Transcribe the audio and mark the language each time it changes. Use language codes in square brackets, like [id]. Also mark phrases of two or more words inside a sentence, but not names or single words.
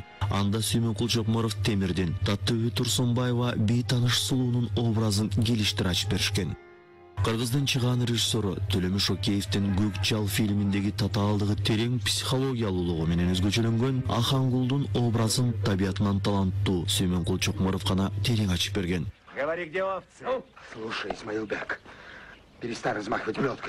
[ky] Анда Сүймөнкул Чокморов Темирдин, Таттыбү Турсунбаева бейтаныш сулуунун образын келиштире ачып беришкен. Кыргыздын чыгаан режиссеру Төлөмүш Океевдин Көк Жал фильминдеги татаалдыгы терең психологиялуулугу менен өзгөчөлөнгөн Ахангулдун образын табиятынан таланттуу Сүймөнкул Чокморов гана терең ачып берген. [ru] Говори, где овцы? Слушай, Исмаилбек, перестань размахивать плеткой.